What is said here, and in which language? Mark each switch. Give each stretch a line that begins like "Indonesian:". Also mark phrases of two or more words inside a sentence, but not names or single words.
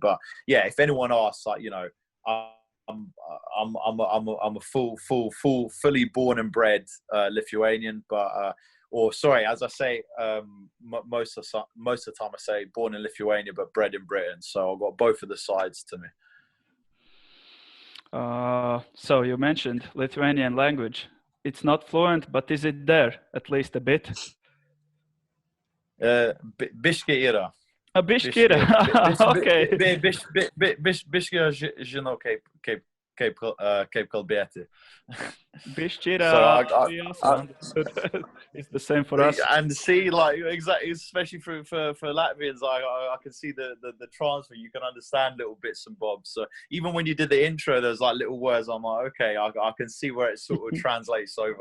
English: But yeah, if anyone asks, I'm a fully born and bred Lithuanian, but as I say, most of the time I say born in Lithuania but bred in Britain. So I've got both of the sides to me. So you mentioned Lithuanian language. It's not fluent, but is it there at least a bit?
Lithuanian: Biškį yra. Biškį yra. Okay. Biškį žinau kaip kalbėti. Biškį yra.
English: It's the same for us. And see, exactly, especially for Latvians, I can see the transfer. You can understand little bits and bobs. So even when you did the intro, there's little words. I'm like, okay, I can see where it sort of translates over.